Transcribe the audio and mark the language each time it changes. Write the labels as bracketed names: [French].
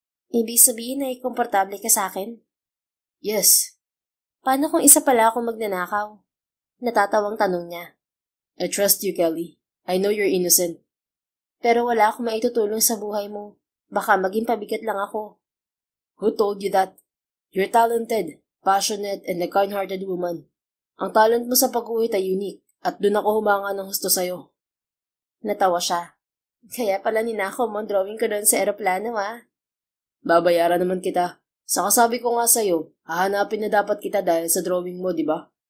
[Filipino] Ibig sabihin ay komportable ka sa akin? [English] Yes. [Filipino] Paano kung isa pala akong magnanakaw? Natatawang tanong niya. [English] I trust you, Kelly. I know you're innocent. [Filipino] Pero wala akong maitutulong sa buhay mo. Baka maging pabigat lang ako. [English] Who told you that? You're talented, passionate, and a kind-hearted woman. [Filipino] Ang talent mo sa pag-uwit ay unique, at doon ako humanga ng husto sa'yo. Natawa siya. Kaya pala ninakaw mo ang drawing ko doon sa eroplano, Babayaran naman kita. Saka sabi ko nga sa'yo, hahanapin na dapat kita dahil sa drawing mo, di ba?